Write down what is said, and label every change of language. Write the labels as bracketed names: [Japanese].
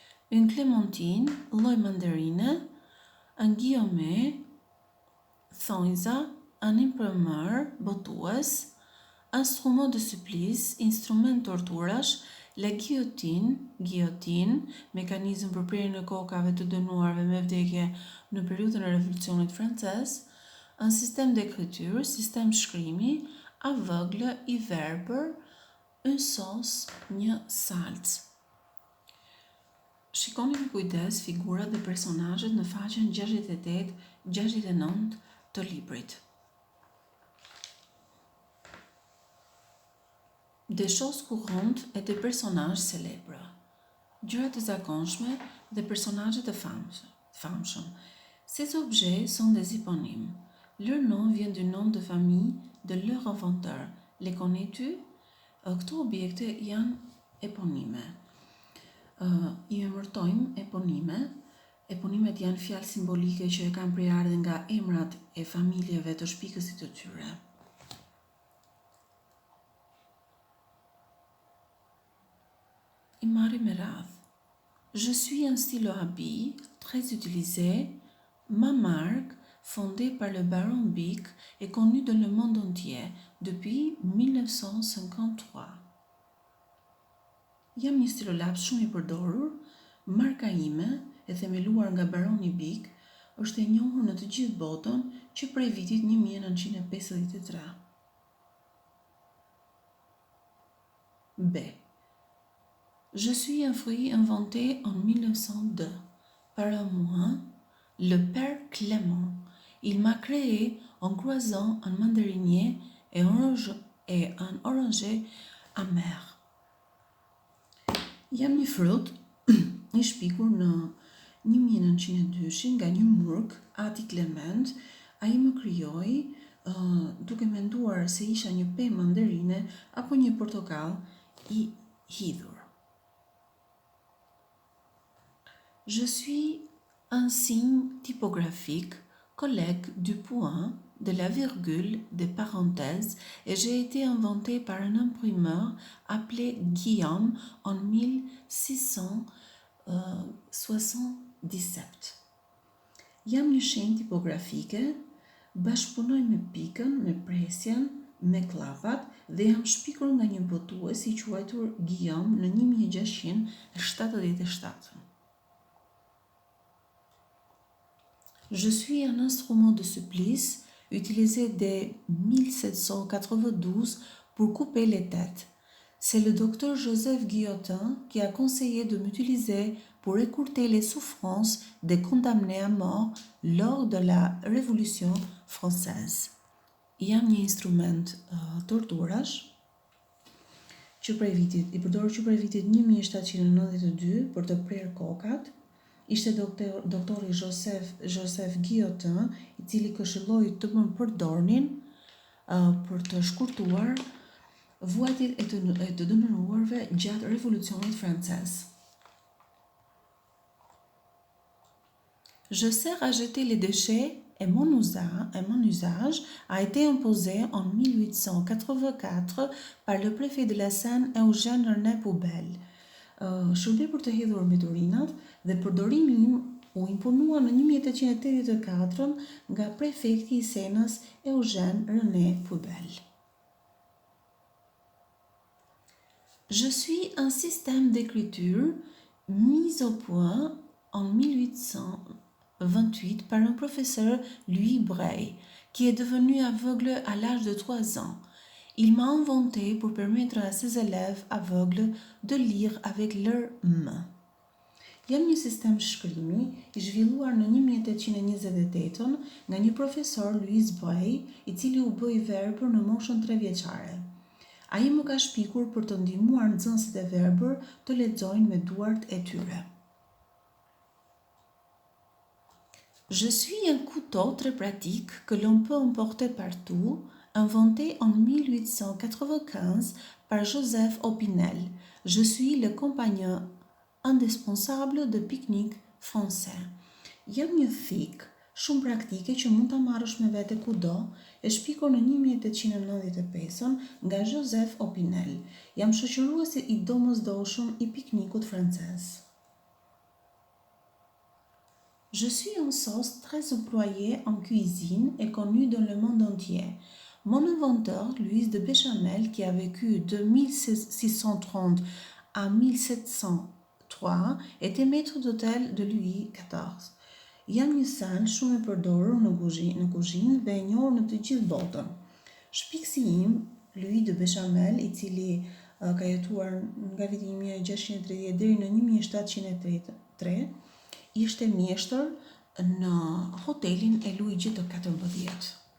[French] une clémentine, [Albanian] lloj mandarine, [French] un guillaume, [Albanian] thonjza, [French] un imprimeur, [Albanian] botues, [French] instrument de supplice, [Albanian] instrument torturash, [French] la guillotine, [Albanian] mekanizëm për prerjen e kokave të dënuarve me vdekje në periudhën e Revolucionit francez, [French] un système d'écriture, [Albanian] sistem shkrimi, [French] aveugle, [Albanian] i verbër, [French] une sauce, [Albanian] një salcë. Shikoni me kujdes figurat dhe personazhet në faqen 68-69 të librit. [French] Des choses courantes et des personnages célèbres. [Albanian] Gjërat e zakonshme dhe personazhet e famshëm. [French] Ces objets sont des éponymes. Leur nom vient du nom de famille de leur inventeur. Les connais-tu? [Albanian] Këto objekte janë eponime. I emërtojmë eponime. Eponimet janë fjalë simbolike që e kanë prerje nga emrat e familjeve të shpikësit të tyre. I marrim me radhë. [French] Je suis un stylo à billes très utilisé. Ma marque, fondée par le baron Bic, est connue dans le monde entier depuis 1953. [Albanian] Jam një stilolaps shumë i përdorur. Marka ime, e themeluar nga baroni Bic, është e njohur në të gjithë botën që prej vitit 1953. B. [French] Je suis un fruit inventé en 1902 par un moine, le père Clément. Il m'a créé en croisant un mandarinier et un oranger amer. [Albanian] Jam një frut i shpikur në 1902 nga një murg, Ati Clement. Ai më krijoi duke menduar se isha një pemë mandarine apo një portokall i hidhur. [French] Je suis un signe typographique, collègue du point, de la virgule, des parenthèses, et j'ai été inventé par un imprimeur appelé Guillaume en 1677. [Albanian] Jam një shenjë tipografike, bashkëpunoj me pikën, me presjen, me klapat dhe jam shpikur nga një botues i quajtur Guillaume në 1677. [French] Je suis un instrument de supplice utilisé dès 1792 pour couper les têtes. C'est le docteur Joseph Guillotin qui a conseillé de m'utiliser pour écourter les souffrances des condamnés à mort lors de la Révolution française. [Albanian] Jam një instrument torturash që i përdorur që prej vitit 1792 për të prerë kokat, ishte doktori Joseph Guillotin, i cili këshilloi të përdornin për të shkurtuar vuajtjet e të dënuarve gjatë revolucionit francez. [French] Je sers à jeter les déchets et mon usage a été imposé en 1884 par le préfet de la Seine, Eugène René Poubelle. [Albanian] Shërbim për të hedhur mbeturinat dhe përdorimi im u imponua në 1884 nga prefekti i Senës, Eugène René Poubelle. [French] Je suis un système d'écriture mis au point en 1828 par un professeur, Louis Braille, qui est devenu aveugle à l'âge de 3 ans. Il m'a inventé pour permettre à ses élèves aveugles de lire avec leurs mains. [Albanian] Jam një sistem shkrimi i zhvilluar në 1828 nga një profesor, Louis Braille, i cili u bë i verbër në moshën 3 vjeçare. Ai më ka shpikur për të ndihmuar nxënësit e verbër të lexojnë me duart e tyre. [French] Je suis un couteau très pratique que l'on peut emporter partout, inventé en 1895 par Joseph Opinel. Je suis le compagnon indispensable de pique-nique français. [Albanian] Jam një thik shumë praktike që mund ta marrësh me vete kudo, e shpikur në 1895 nga Joseph Opinel. Jam shoqëruesi i domosdoshëm i piknikut francez. [French] Je suis une sauce très employée en cuisine et connue dans le monde entier. Mon inventeur, Louis de Béchamel, qui a vécu de 1630 à 1703, était maître d'hôtel de Louis XIV. [Albanian] Jam një sen shumë e përdorur në kuzhinë dhe e njohur në të gjithë botën. Shpikësi im, Louis de Béchamel, i cili ka jetuar nga viti 1630 deri në 1703, ishte mjeshtër në hotelin e Luigjit të 14.